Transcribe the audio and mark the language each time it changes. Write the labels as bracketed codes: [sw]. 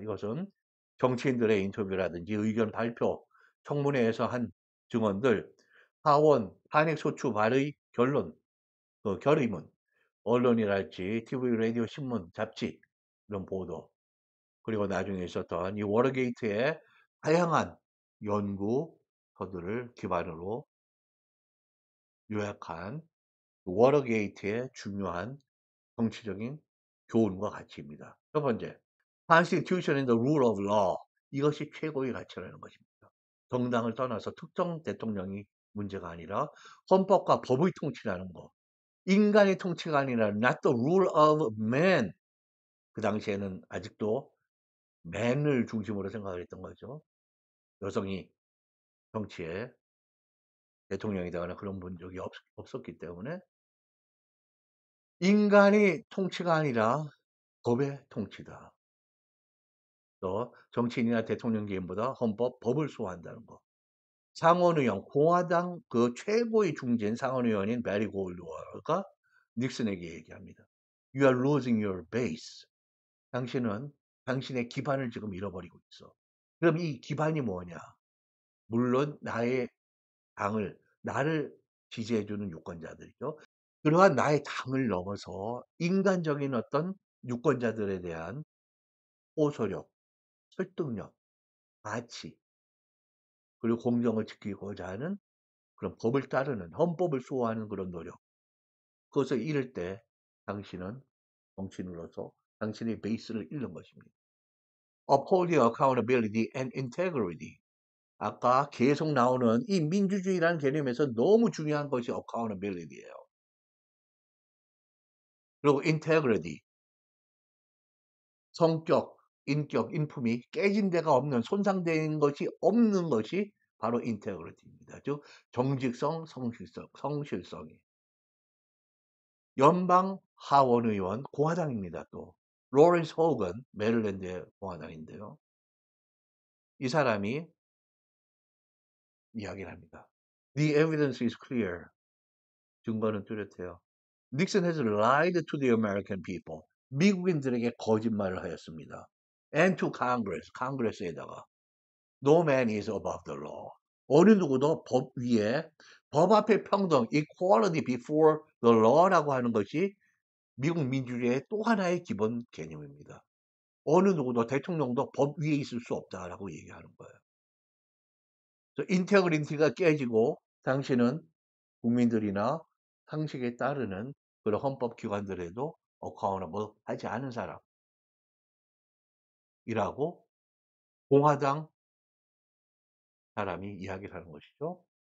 [ko] 이것은 정치인들의 인터뷰라든지 의견 발표, 청문회에서 한 증언들, 하원, 탄핵소추 발의 결론, 그 결의문, 언론이랄지 TV, 라디오, 신문, 잡지 이런 보도, 그리고 나중에 있었던 이 워터게이트의 다양한 연구서들을 기반으로 요약한 워터게이트의 중요한 정치적인 교훈과 가치입니다. [en] 첫 번째, Constitution and the rule of law. [ko] 이것이 최고의 가치라는 것입니다. 정당을 떠나서 특정 대통령이 문제가 아니라 헌법과 법의 통치라는 것. 인간의 통치가 아니라 [en] not the rule of man. [ko] 그 당시에는 아직도 man을 중심으로 생각을 했던 거죠. 여성이 정치에 대통령이 되거나 그런 본 적이 없었기 때문에 인간의 통치가 아니라 법의 통치다. 또 정치인이나 대통령 개인보다 헌법, 법을 수호한다는 거. 상원의원, 공화당 그 최고의 중진 상원의원인 베리 골드워가 닉슨에게 얘기합니다. [en] You are losing your base. [ko] 당신은 당신의 기반을 지금 잃어버리고 있어. 그럼 이 기반이 뭐냐? 물론 나를 지지해주는 유권자들이죠. 그러한 나의 당을 넘어서 인간적인 어떤 유권자들에 대한 호소력, 설득력, 가치, 그리고 공정을 지키고자 하는 그런 법을 따르는 헌법을 수호하는 그런 노력. 그것을 잃을 때 당신은 정치인으로서 당신의 베이스를 잃는 것입니다. [en] Upholding accountability and integrity. [ko] 아까 계속 나오는 이 민주주의라는 개념에서 너무 중요한 것이 accountability예요. 그리고 integrity, 성격, 인격, 인품이 깨진 데가 없는, 손상된 것이 없는 것이 바로 인테그리티입니다. 즉 정직성, 성실성이. 연방 하원 의원 공화당입니다. 또 로렌스 호건 메릴랜드의 공화당인데요. 이 사람이 이야기를 합니다. [en] The evidence is clear. [ko] 증거는 뚜렷해요. [en] Nixon has lied to the American people. [ko] 미국인들에게 거짓말을 하였습니다. [en] And to Congress, [ko] 카нг레스에다가 [en] No man is above the law. [ko] 어느 누구도 법 위에, 법 앞에 평등, [en] equality before the law [ko] 라고 하는 것이 미국 민주주의의 또 하나의 기본 개념입니다. 어느 누구도 대통령도 법 위에 있을 수 없다라고 얘기하는 거예요. 인테그리티가 깨지고 당신은 국민들이나 상식에 따르는 그런 헌법기관들에도 어카운터블 하지 않은 사람이라고 공화당 사람이 이야기를 하는 것이죠.